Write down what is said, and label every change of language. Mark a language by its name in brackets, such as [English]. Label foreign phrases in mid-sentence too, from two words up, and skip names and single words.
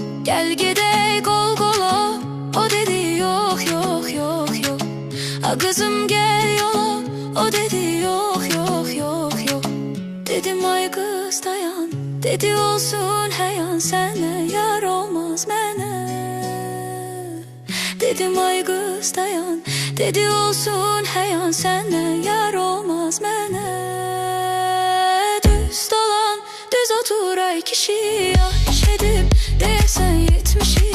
[Turkish] Gel gidey kol kola, o dedi yok yok yok yok. Kızım gel yola, o dedi yok yok yok yok. [Azerbaijani] Dedim ay kız dayan, dedi olsun həyan, sənə yar olmaz mənə. Dedim ay kız dayan, dedi olsun həyan, sənə yar olmaz mənə. Düz dolan, düz otur ay kişi, yaş edib deyəsən 70'i.